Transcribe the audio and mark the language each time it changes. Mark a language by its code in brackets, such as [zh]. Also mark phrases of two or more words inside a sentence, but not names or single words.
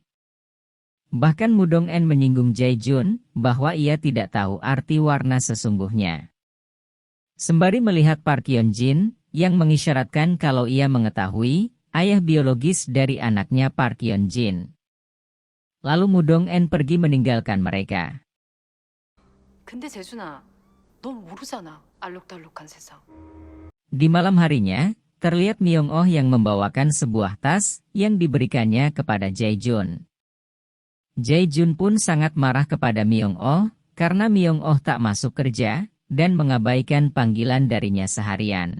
[id] Bahkan Mu Dong-en menyinggung Jae Jun, bahwa ia tidak tahu arti warna sesungguhnya. Sembari melihat Park Hyun Jin, yang mengisyaratkan kalau ia mengetahui, ayah biologis dari anaknya Park Hyun Jin. Lalu Mu Dong-en pergi meninggalkan mereka. [ko] 근데 재준아, 넌 모르잖아. 알록달록한 세상. [id] Di malam harinya, terlihat Myung-oh yang membawakan sebuah tas yang diberikannya kepada Jae Jun. Jae Jun pun sangat marah kepada Myung-oh, karena Myung-oh tak masuk kerja, dan mengabaikan panggilan darinya seharian.